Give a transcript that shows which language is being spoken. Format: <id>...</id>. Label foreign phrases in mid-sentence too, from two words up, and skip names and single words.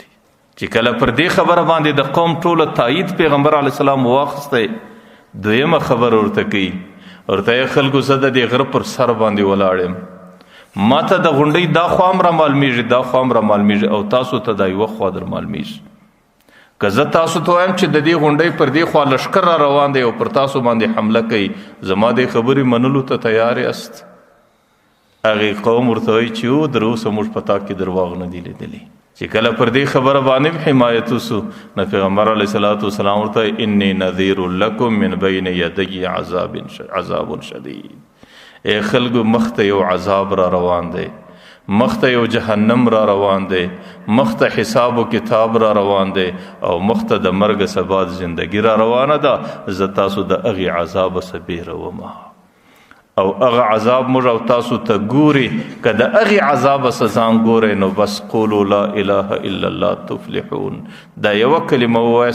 <ps>چې کله پر دې خبره باندې د قوم ټوله تایید پیغمبر</ps> <ar>علیه السلام</ar> <ps>واخیستی دویمه خبره ورته کوي ورته یې خلکو زه د دې غره پر سر باندې ولاړ یم ما ته د غونډۍ دا خوا هم رامعلومېږي دا خوا هم رامعلومېږي او تاسو ته دا یوه خوا در معلومېږي که زه تاسو ته وایم چې د دې غونډۍ پر دې خوا لښکر را روان دی او پر تاسو باندې حمله کوي زما دې خبرې منلو ته تیار یاست. هغې قوم ورته وایي چې او در اوسه موږ په تا کې درواغ نه دي لیدلي. چې کله پر دې خبره باندې حمایت وسو نو پیغمبر</ps> <ar>علیه صلات وسلام</ar> <ps>ورته</ps> <ar>انی نذیر لکم من بین یدی عذاب شدید</ar> <ps>ای خلکو مخته یو عذاب را روان دی مخته یو جهنم را روان دی مخته حساب و کتاب را روان دی او مخته د مرګ سبا زندگی را روانه ده زه تاسو د هغې عذاب څه بیرومه او هغه عذاب موږ او تاسو ته ګوري که د هغې عذابه څه ځان ګورئ نو بس</ps> <ar>قولو لا اله الا الله تفلحون</ar> <ps>دا یوه کلمه ووایست</ps>